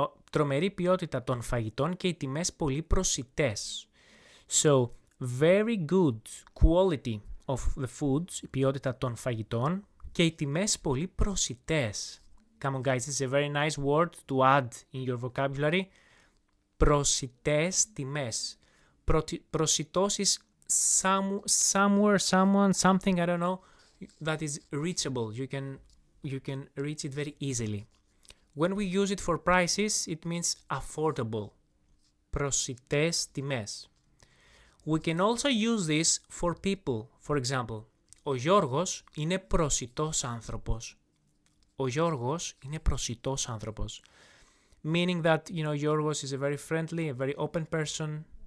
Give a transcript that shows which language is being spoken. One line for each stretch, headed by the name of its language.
Greek: Τρομερή ποιότητα των φαγητών και οι τιμές πολύ προσιτές.
English: So, very good quality of the foods,
Greek: η ποιότητα των φαγητών και οι τιμές πολύ προσιτές.
English: Come on guys, it's a very nice word to add in your vocabulary.
Greek: Προσιτές τιμές.
English: Προσιτός is somewhere, someone, something, I don't know, that is reachable. You can reach it very easily. When we use it for prices, it means affordable.
Greek: Προσιτές τιμές.
English: We can also use this for people. For example,
Greek: ο Γιώργος είναι προσιτός άνθρωπος. Ο Γιώργος είναι προσιτός άνθρωπος.
English: Meaning that, you know, Γιώργος is a very friendly, a very open person.